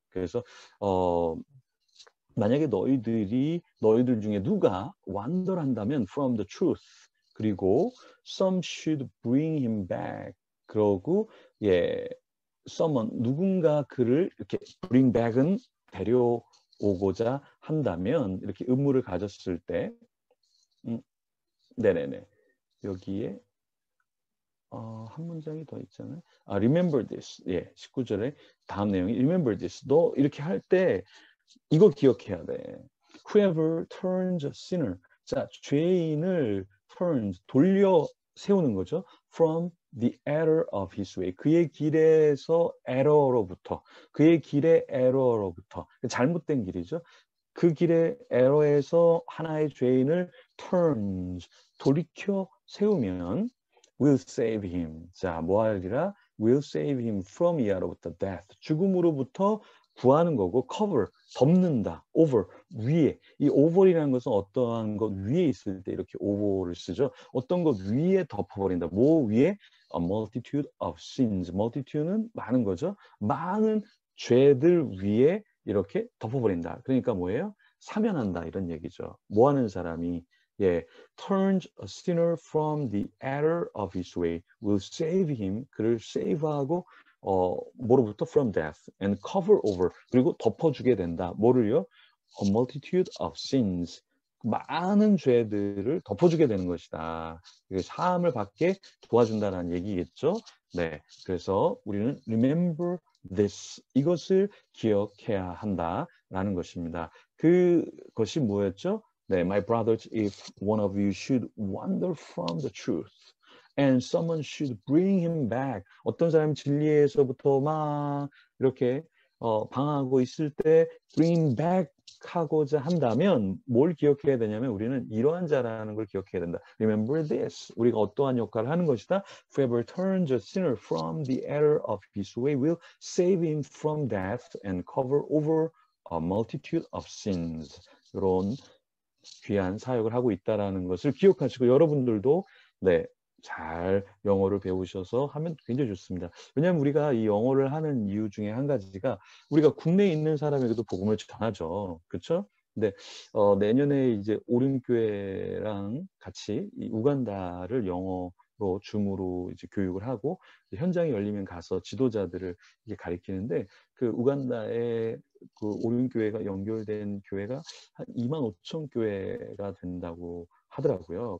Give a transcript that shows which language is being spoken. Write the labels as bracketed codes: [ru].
[ko] 그래서 만약에 너희들 중에 누가 완더한다면 from the truth 그리고 [en] some should bring him back [ko] 그러고 예 someone 누군가 그를 이렇게 bring back은 데려오고자 한다면 이렇게 의무를 가졌을 때 네네네 여기에 한 문장이 더 있잖아요. [en] remember this [ko] 예 19절에 다음 내용이 remember this 너 이렇게 할 때 이거 기억해야 돼. [en] Whoever turns a sinner. [ko] 자, 죄인을 turns, 돌려 세우는 거죠. [en] From the error of his way. [ko] 그의 길에서 error로부터. 그의 길의 error로부터. 잘못된 길이죠. 그 길의 error에서 하나의 죄인을 turns, 돌이켜 세우면 [en] will save him. [ko] 자, 뭐 하리라? [en] will save him from [ko] 이하로부터 [en] death. [ko] 죽음으로부터 구하는 거고 cover, 덮는다, over, 위에. 이 over이라는 것은 어떠한 것 위에 있을 때 이렇게 over를 쓰죠. 어떤 것 위에 덮어버린다. [en] 뭐 위에? A multitude of sins. [ko] multitude는 많은 거죠. 많은 죄들 위에 이렇게 덮어버린다. 그러니까 뭐예요? 사면한다 이런 얘기죠. 뭐 하는 사람이 예, [en] turns a sinner from the error of his way will save him. [ko] 그를 save하고 뭐로부터 [en] from death and cover over [ko] 그리고 덮어주게 된다. [en] 뭐를요? A multitude of sins. [ko] 많은 죄들을 덮어주게 되는 것이다. 사함을 받게 도와준다는 얘기겠죠. 네, 그래서 우리는 [en] remember this [ko] 이것을 기억해야 한다라는 것입니다. 그것이 뭐였죠? [en] 네, my brothers, if one of you should wander from the truth. And someone should bring him back. [ko] 어떤 사람이 진리에서부터 막 이렇게 방황하고 있을 때 bring back 하고자 한다면 뭘 기억해야 되냐면 우리는 이러한 자라는 걸 기억해야 된다. [en] Remember this. [ko] 우리가 어떠한 역할을 하는 것이다. [en] Whoever turns a sinner from the error of his way will save him from death and cover over a multitude of sins. [ko] 이런 귀한 사역을 하고 있다는 것을 기억하시고 여러분들도 네, 잘 영어를 배우셔서 하면 굉장히 좋습니다. 왜냐하면 우리가 이 영어를 하는 이유 중에 한 가지가 우리가 국내에 있는 사람에게도 복음을 전하죠. 그렇죠? 근데 내년에 이제 오륜교회랑 같이 이 우간다를 영어로 줌으로 이제 교육을 하고 현장이 열리면 가서 지도자들을 이게 가리키는데 그 우간다에 그 오륜교회가 연결된 교회가 한 25,000 교회가 된다고 하더라고요.